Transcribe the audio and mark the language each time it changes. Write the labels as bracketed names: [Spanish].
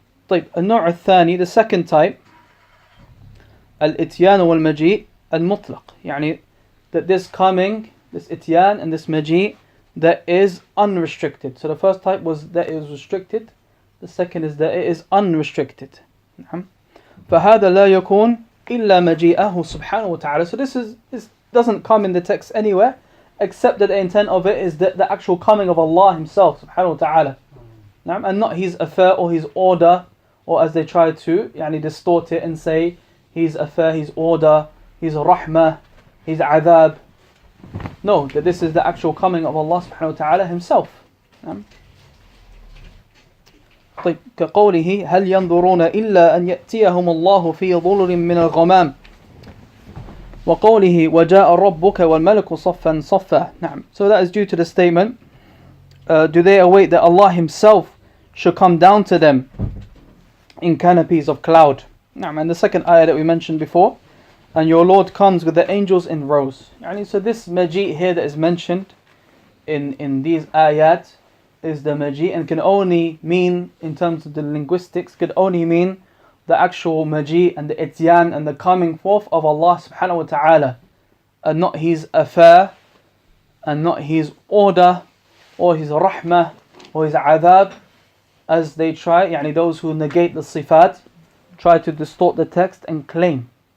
[Arabic] النوع الثاني, [English] the second type, [Arabic] الاتيان والمجيء المطلق, [English] that this coming, this ityan and this maji, that is unrestricted. So the first type was that it was restricted, the second is that it is unrestricted. [Arabic] فهذا لا يكون إلا مجيئه سبحانه وتعالى. [English] So this doesn't come in the text anywhere, except that the intent of it is that the actual coming of Allah Himself subhanahu wa ta'ala, and not His affair or His order, or as they try to distort it and say His affair, His order, His rahmah, His adhab. No, that this is the actual coming of Allah subhanahu wa ta'ala Himself. [Arabic] كقوله هل ينظرون إلا أن يأتيهم الله في ظلل من الغمام وقوله وجاء ربك والملك صفا صفا. [English] So that is due to the statement, do they await that Allah Himself should come down to them in canopies of cloud? And the second ayah that we mentioned before, and your Lord comes with the angels in rows. So this maji here that is mentioned in these ayat is the maji, and can only mean, in terms of the linguistics, could only mean the actual maji and the ityan and the coming forth of Allah subhanahu wa ta'ala, and not His affair, and not His order, or His rahmah, or His adhab, as they try, those who negate the sifat, try to distort the text and claim.